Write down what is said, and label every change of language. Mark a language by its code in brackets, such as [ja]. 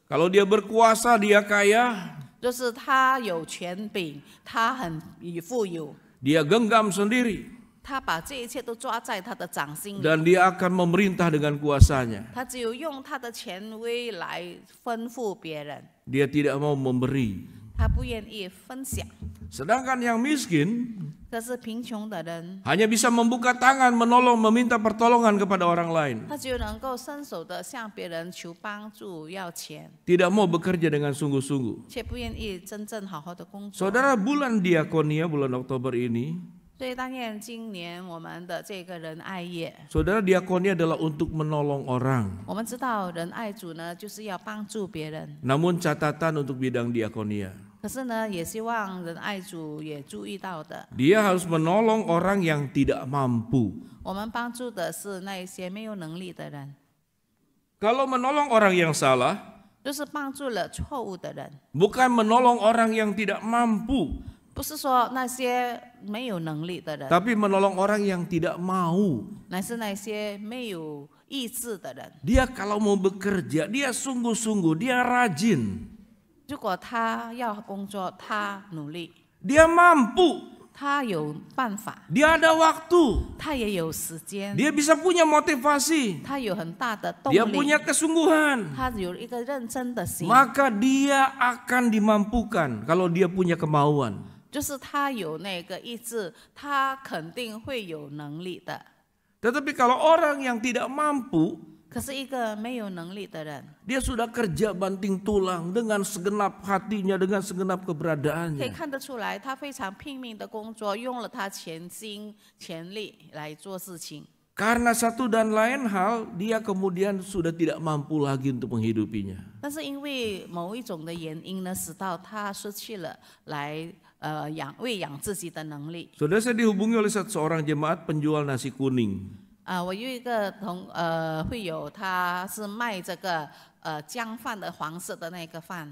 [id] Kalau dia berkuasa, dia kaya, [zh] 就是他有权柄，他很富有， [id] dia genggam sendiri, [zh] 他把这一切都抓在他的掌心里， [id] dan dia akan memerintah dengan kuasanya. [zh] 他只有用他的权威来吩咐别人， [id] Dia tidak mau memberi. [zh] 他不愿意分享。 [id] Sedangkan yang miskin [zh] 可是贫穷的人， [id] hanya bisa membuka tangan, menolong, meminta pertolongan kepada orang lain. [zh] 他只有能够伸手的向别人求帮助、要钱， [id] Tidak mau bekerja dengan sungguh-sungguh. [zh] 却不愿意真正好好的工作。 [id] Saudara, bulan diakonia, bulan Oktober ini, [zh] 所以但愿今年我们的这个仁爱月， [id] saudara, diakonia adalah untuk menolong orang. [zh] 我们知道仁爱主呢，就是要帮助别人。 [id] Namun catatan untuk bidang diakonia, [zh] 可是呢，也希望仁爱主也注意到的， [id] dia harus menolong orang yang tidak mampu. [zh] 我们帮助的是那一些没有能力的人， [id] Kalau menolong orang yang salah, [zh] 就是帮助了错误的人， [id] bukan menolong orang yang tidak mampu, [zh] 不是说那些没有能力的人， [id] tapi menolong orang yang tidak mau. [zh] 乃是那些没有意志的人。 [id] Dia kalau mau bekerja, dia sungguh-sungguh, dia rajin, [zh] 如果他要工作，他努力， [id] dia mampu, [zh] 他有办法， [id] dia ada waktu, [zh] 他也有时间， [id] dia bisa punya motivasi, [zh] 他有很大的动 [id] dia [zh] 力， [id] punya kesungguhan. [zh] 他有一个认真的心， [id] Maka dia akan dimampukan kalau dia punya kemauan. [zh] 就是他有那个意志，他肯定会有能力的。 [id] Tetapi kalau orang yang tidak mampu, [zh] 可是一个没有能力的人， [id] dia sudah kerja banting tulang dengan segenap hatinya, dengan segenap [zh] 可以 [id] keberadaannya. [zh] 看得出来，他非常拼命的工作，用了他全心全力来做事情。 [id] Karena satu dan lain hal, dia kemudian sudah tidak mampu lagi untuk menghidupinya. [zh] 但是因为某一种的原因呢，使到他失去了来喂养自己的能力。 [id] Saudara, saya dihubungi oleh seorang jemaat penjual nasi kuning. [zh] 我有一个会友，他是卖这个姜饭的黄色的那个饭，